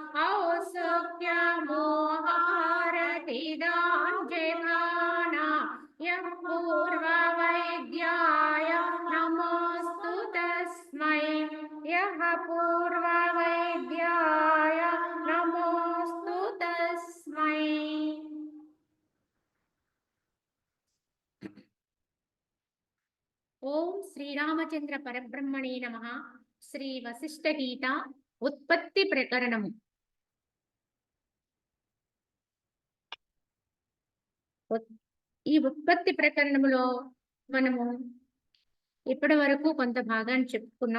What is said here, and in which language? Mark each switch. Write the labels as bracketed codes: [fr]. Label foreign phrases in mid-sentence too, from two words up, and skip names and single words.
[sa] औत्सुक्यमोहारतिदाञ्जघाना यः पूर्ववैद्याय नमोऽस्तु तस्मै यः पूर्ववैद्याय नमोऽस्तु तस्मै। ఓం శ్రీరామచంద్ర పరబ్రహ్మణే నమః. [te] శ్రీ వశిష్ఠ గీత ఉత్పత్తి ప్రకరణము. ఈ ఉత్పత్తి ప్రకరణములో మనము ఇప్పటి వరకు కొంత భాగాన్ని చెప్పుకున్నాం.